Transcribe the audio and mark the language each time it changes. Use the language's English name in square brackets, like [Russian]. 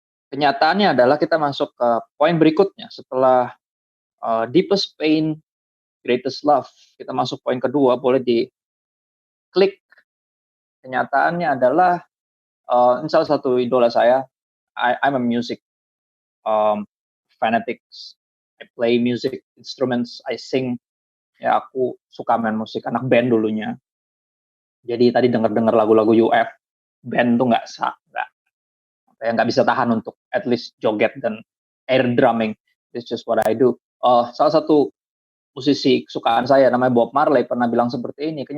[Indonesian] Kenyataannya adalah kita masuk ke poin berikutnya. Setelah [English] deepest pain, greatest love, [Indonesian] kita masuk poin kedua, boleh diklik. Kenyataannya adalah, ini salah satu idola saya. [English] I'm a music fanatics. I play music instruments, I sing. [Indonesian] Ya, aku suka main musik, anak band dulunya. Jadi tadi denger lagu-lagu UF, band tuh nggak bisa tahan untuk [English] at least [Indonesian] joget dan air drumming. [English] It's just what I do. [Indonesian] Salah satu musisi kesukaan saya namanya Bob Marley pernah bilang seperti ini.